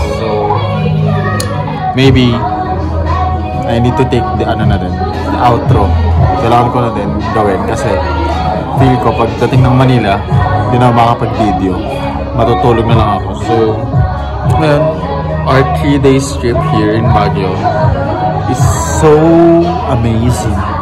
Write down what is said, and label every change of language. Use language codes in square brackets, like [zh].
[en] So, maybe I need to take the the outro. [tl] Kailangan ko na din gawin kasi feel ko pagdating ng Manila, hindi na makapag-video. Matutulog na lang ako. [en] So, ngayon, our 3 days trip here in Baguio is so amazing.